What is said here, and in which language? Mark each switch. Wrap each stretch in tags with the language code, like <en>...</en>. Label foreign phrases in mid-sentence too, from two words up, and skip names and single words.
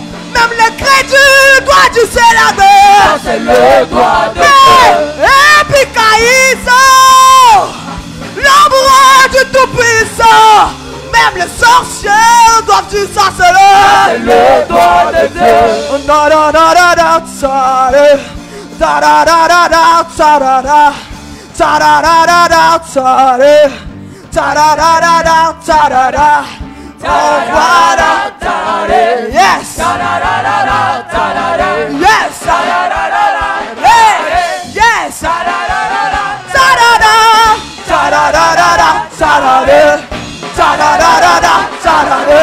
<fr>Même les crédules doivent du Seigneur. C'est le doigt de Dieu. Et puis Caïso, l'ombre du Tout-Puissant. Même les sorciers doivent du sang, c'est le doigt de Dieu. Da da da da da tsare. Da da da da da tsarara. Ta da da da da tsare. Ta da da da da tsarara.</fr> <en>Yes. Yes. Hey. Yes. Ta-da-da. Ta-da-da-da-da. Ta-da-da. Ta-da-da-da-da. Ta-da-da.</en>